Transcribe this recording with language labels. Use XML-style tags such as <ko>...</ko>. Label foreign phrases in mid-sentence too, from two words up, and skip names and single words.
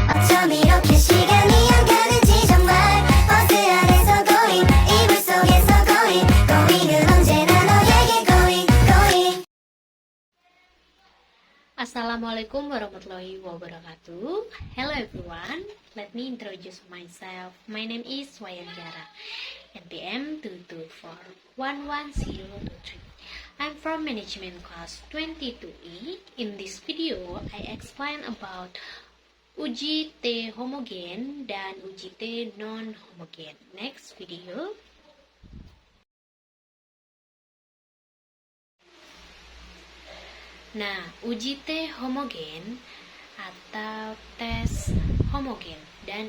<ko>좀 이렇게 시간이 안 가는지 정말 버스 안에서 going 이불 속에서 going은 언제나 너에게 going.</ko> <ar>السلام عليكم ورحمة الله وبركاته.</ar> <en>Hello everyone, let me introduce myself. My name is Wayanjara, NPM 2241103. I'm from management class 22E. In this video, I explain about</en> <id>uji T homogen dan uji T non-homogen.</id> <en>Next video.</en> <id>Nah, uji T homogen atau tes homogen dan</id>